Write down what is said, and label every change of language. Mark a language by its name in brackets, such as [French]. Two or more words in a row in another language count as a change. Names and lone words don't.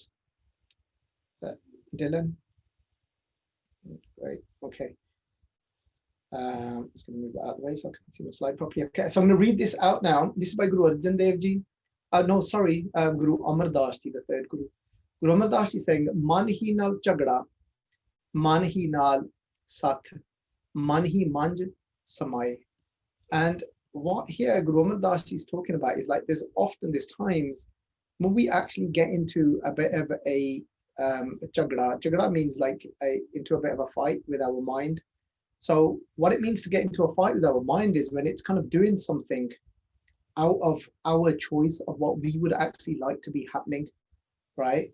[English] Is that Dylan? Great. Okay. Just going to move that out of the way so I can see the slide properly. Okay, so I'm going to read this out now. This is by Guru Arjan Dev Ji. No, sorry, Guru Amar Das Ji, the third Guru. [Punjabi] Guru Amar Das Ji saying, ਮਨ ਹੀ ਨਾਲ ਝਗੜਾ, ਮਨ ਹੀ ਨਾਲ ਸੱਥ, ਮਨ ਹੀ ਮੰਝਿ ਸਮਾਇ. [English] And what here Guru Amar Das Ji is talking about is like there's times when we actually get into a bit of a chagda. Chagda means like into a bit of a fight with our mind. So what it means to get into a fight with our mind is when it's kind of doing something out of our choice of what we would actually like to be happening, right?